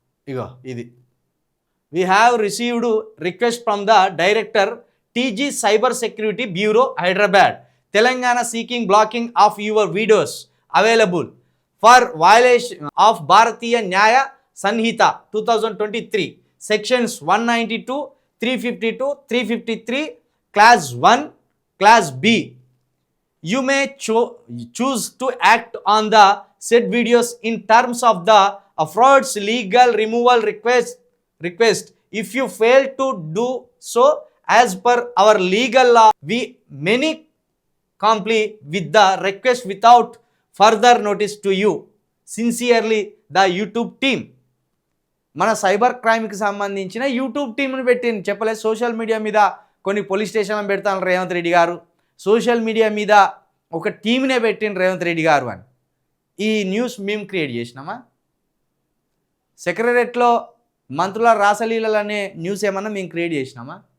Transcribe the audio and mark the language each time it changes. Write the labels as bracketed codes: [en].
[te] ఇగో ఇది, [en] We have received request from the director TG cyber security bureau Hyderabad Telangana seeking blocking of your videos available for violation of Bharatiya Nyaya Sanhita 2023 sections 192, 352, 353 clause 1, clause B. You may choose to act on the said videos in terms of the fraud's legal removal request. If you fail to do so as per our legal law, we may comply with the request without further notice to you. Sincerely, the YouTube team. [te] మన cyber క్రైమ్కి సంబంధించిన YouTube టీంని పెట్టింది. చెప్పలేదు, social media మీద కొన్ని police స్టేషన్లను పెడతాను రేవంత్ రెడ్డి గారు, social media మీద ఒక టీంనే పెట్టిండు రేవంత్ రెడ్డి గారు అని. ఈ న్యూస్ మేము క్రియేట్ చేసినామా? సెక్రటరియట్లో మంత్రుల రాసలీలలు అనే న్యూస్ ఏమన్నా మేము క్రియేట్ చేసినామా?